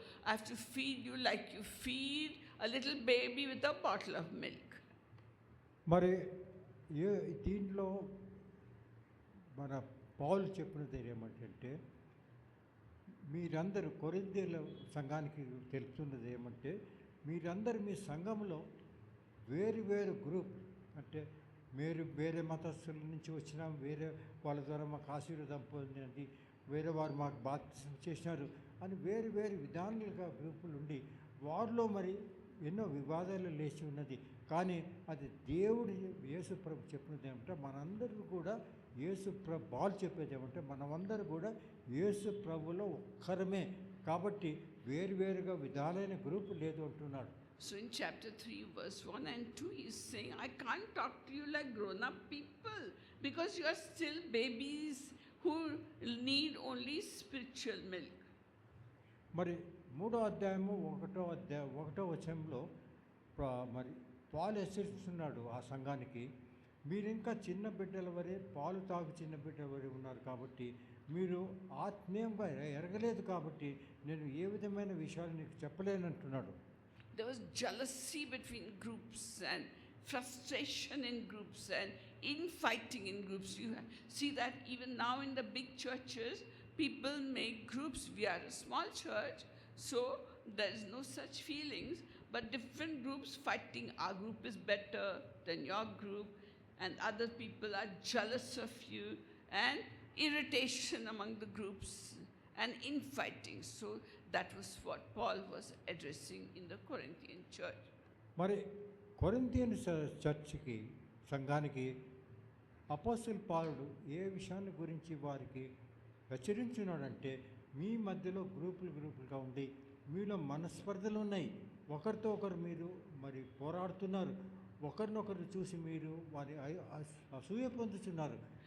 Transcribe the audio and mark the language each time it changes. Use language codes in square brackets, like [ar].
[en] I have to feed you like you feed a little baby with a bottle of milk. [te] మరి దీంట్లో మన పౌలు చెప్పినది ఏమంటే, మీరందరూ కొరింథీయుల సంఘానికి తెలుపుతున్నది ఏమంటే, మీరందరూ మీ సంఘంలో వేరు గ్రూప్, అంటే మీరు వేరే మతస్థుల నుంచి వచ్చినాం, వేరే వాళ్ళ ద్వారా మాకు ఆశీర్వాదం పొందినది, వేరే వారు మాకు బాప్తిసం చేసినారు అని వేరు విధానాలుగా గ్రూపులు ఉండి వారిలో మరి ఎన్నో వివాదాలు లేచి ఉన్నది. కానీ అది దేవుడు యేసు ప్రభు చెప్పినది ఏమంటే, మనందరూ కూడా యేసు ప్రభు వాళ్ళు చెప్పేది ఏమంటే, మనమందరూ కూడా యేసు ప్రభులో ఒక్కరమే. కాబట్టి వేరుగా విధాలైన గ్రూపు లేదు అంటున్నాడు. [en] So in chapter 3 verse 1 and 2 he is saying, I can't talk to you like grown up people because you are still babies who need only spiritual milk. [te] మరి 3వ అధ్యాయము 1వ వచనంలో మరి పాలు హెచ్చరిస్తున్నాడు ఆ సంఘానికి, మీరు ఇంకా చిన్న బిడ్డల వరే, పాలు తాగు చిన్న బిడ్డల వరే ఉన్నారు కాబట్టి మీరు ఆత్మీయంగా ఎరగలేదు కాబట్టి నేను ఏ విధమైన విషయాలు నీకు చెప్పలేనంటున్నాడు. [en] There was jealousy between groups and frustration in groups and infighting in groups. You see that even now in the big churches, people make groups. We are a small church, so there is no such feelings, but different groups fighting. Our group is better than your group, and other people are jealous of you, and irritation among the groups and infighting. So that was what Paul was addressing in the Corinthian church. [te] మరి Corinthian చర్చికి సంఘానికి అపోస్తలుడు పౌలు ఏ విషయాన్ని గురించి వారికి హెచ్చరించున్నాడంటే, మీ మధ్యలో గ్రూపులుగా ఉండి మీలో మనస్పర్ధలు ఉన్నాయి, ఒకరితో ఒకరు మీరు మరి పోరాడుతున్నారు, ఒకరినొకరు చూసి మీరు వారి అసూయ పొందుతున్నారు.